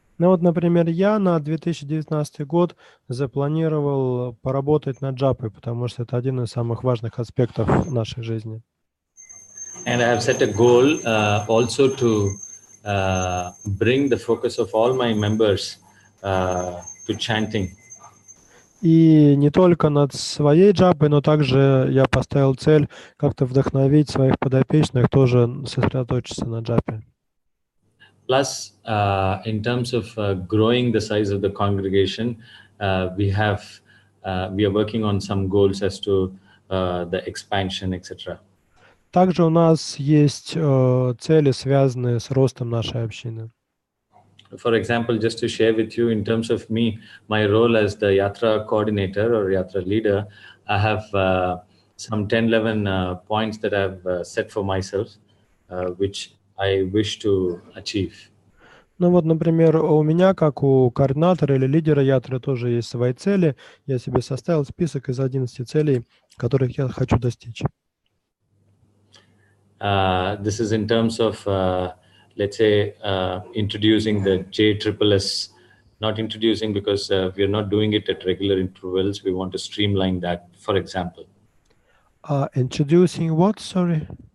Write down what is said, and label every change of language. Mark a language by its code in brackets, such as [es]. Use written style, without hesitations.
[ru] Ну вот, например, я на 2019 год запланировал поработать над джапой, потому что это один из самых важных аспектов нашей жизни. [en] And I have set a goal also to bring the focus of all my members to chanting. [ru] И не только над своей джапой, но также я поставил цель как-то вдохновить своих подопечных тоже сосредоточиться на джапе. [en] Plus, in terms of growing the size of the congregation, we are working on some goals as to the expansion, etc. [ru] Также у нас есть цели, связанные с ростом нашей общины. [en] For example, just to share with you, in terms of me, my role as the Yatra coordinator or Yatra leader, I have some 10-11 points that I've set for myself, which I wish to achieve. [ru] Ну вот, например, у меня, как у координатора или лидера Ятры, тоже есть свои цели. Я себе составил список из 11 целей, которых я хочу достичь. [en] This is in terms of, let's say, introducing the JSSS, not introducing because we are not doing it at regular intervals. We want to streamline that, for example. Introducing what, sorry?